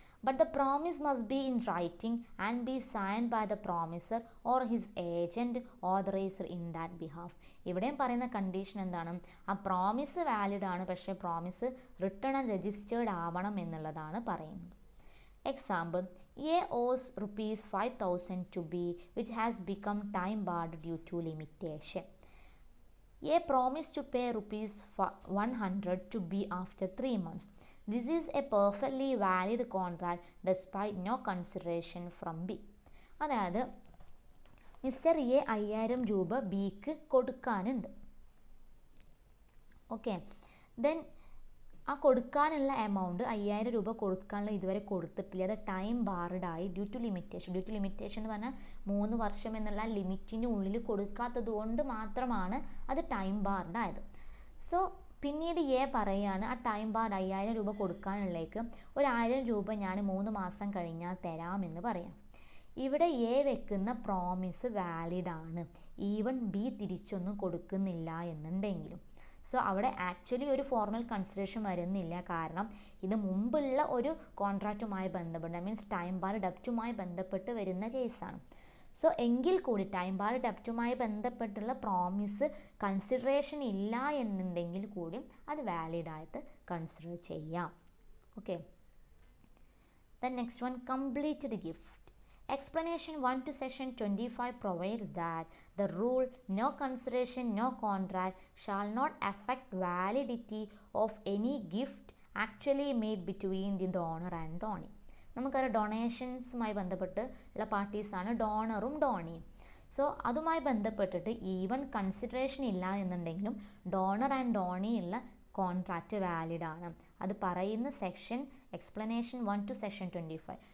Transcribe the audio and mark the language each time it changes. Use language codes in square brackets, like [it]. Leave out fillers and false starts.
[en] But the promise must be in writing and be signed by the promisor or his agent authoriser in that behalf. [ml] ഇവിടെയും പറയുന്ന condition എന്താണ്, ആ promise valid ആണ്, പക്ഷേ promise return and registered ആവണം എന്നുള്ളതാണ് പറയുന്നത്. [en] Example, A owes ₹5,000 to B, which has become time barred due to limitation. A promised to pay ₹100 to B after 3 months. This is a perfectly valid contract despite no consideration from B. [ml] അതായത് mister A 5,000 രൂപ ബിക്ക് കൊടുക്കാനുണ്ട്. Okay, then ആ കൊടുക്കാനുള്ള amount 5,000 രൂപ കൊടുക്കാനുള്ള ഇതുവരെ കൊടുത്തിട്ടില്ല. അത് time ബാർഡായി due to limitation. Due to limitation എന്ന് പറഞ്ഞാൽ 3 വർഷം എന്നുള്ള ലിമിറ്റിന് ഉള്ളിൽ കൊടുക്കാത്തത് കൊണ്ട് മാത്രമാണ് അത് ടൈം ബാർഡായത്. സോ പിന്നീട് എ പറയുകയാണ് ആ ടൈം ബാർഡ് 5,000 രൂപ കൊടുക്കാനുള്ളേക്ക് 1,000 രൂപ ഞാൻ 3 മാസം കഴിഞ്ഞാൽ തരാമെന്ന് പറയാം. ഇവിടെ എ വെക്കുന്ന പ്രോമിസ് വാലിഡ് ആണ്, ഈവൻ ബി തിരിച്ചൊന്നും കൊടുക്കുന്നില്ല എന്നുണ്ടെങ്കിലും. സോ അവിടെ ആക്ച്വലി ഒരു ഫോർമൽ കൺസിഡറേഷൻ വരുന്നില്ല, കാരണം ഇത് മുമ്പുള്ള ഒരു കോൺട്രാക്റ്റുമായി ബന്ധപ്പെട്ട്, മീൻസ് ടൈം ബാർ ഡെപ്റ്റുമായി ബന്ധപ്പെട്ട് വരുന്ന കേസാണ്. സോ എങ്കിൽ കൂടി ടൈം ബാർ ഡെപ്റ്റുമായി ബന്ധപ്പെട്ടുള്ള പ്രോമിസ് കൺസിഡറേഷൻ ഇല്ല എന്നുണ്ടെങ്കിൽ കൂടി അത് വാലിഡായിട്ട് കൺസിഡർ ചെയ്യാം. [en] Okay, then next one, completed gift. Explanation 1 to section 25 provides that the rule no consideration, no contract shall not affect validity of any gift actually made between the donor and donee. [ml] നമുക്കറിയാം ഡൊണേഷൻസുമായി ബന്ധപ്പെട്ട് ഉള്ള പാർട്ടീസാണ് ഡോണറും ഡോണിയും. So അതുമായി ബന്ധപ്പെട്ടിട്ട് even consideration ഇല്ല എന്നുണ്ടെങ്കിലും donor and Doni ഉള്ള contract valid ആണ്. അത് പറയുന്ന സെക്ഷൻ എക്സ്പ്ലനേഷൻ 1 [en] to section 25.